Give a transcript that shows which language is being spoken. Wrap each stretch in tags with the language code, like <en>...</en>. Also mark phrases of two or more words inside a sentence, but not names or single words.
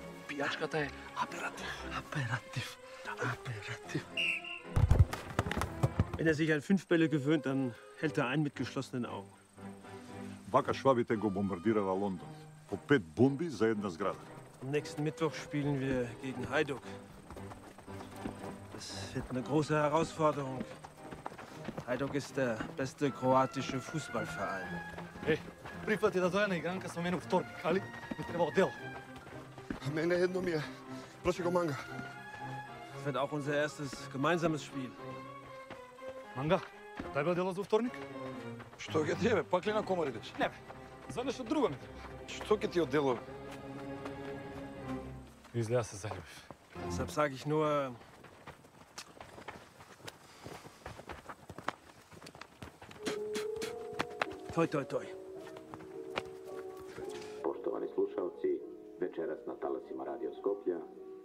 <mk>Пијачката е аператив. Аператив.</mk> <de>Aperitief. Wenn er sich an 5 Bälle gewöhnt, dann hält er ein mit geschlossenen Augen.</de> <mk>Вака швабите го бомбардирала Лондон. По 5 бомби за една зграда.</mk> <de>Am nächsten Mittwoch spielen wir gegen Hajduk. Das wird eine große Herausforderung. Hajduk ist der beste kroatische Fußballverein.</de> <mk>Ей, прифати да дојде на игранка со мене у вторник, али? Ми треба одел. Мене едно ми е. Проши го манга.</mk> <de>Das wird auch unser erstes gemeinsames Spiel.</de> <mk>Манга, дај бе дело за вторник? Што ќе ти е, бе? Пак ли на комар идеш? Не бе, за нешто друго ми треба. Што ќе ти оддело? Излеа се заљубив.</mk> <de>Deshalb sage ich nur... Toi, toi, toi.</de> <sr>Poštovani slušalci, večeras na talasima Radio Skoplja</sr>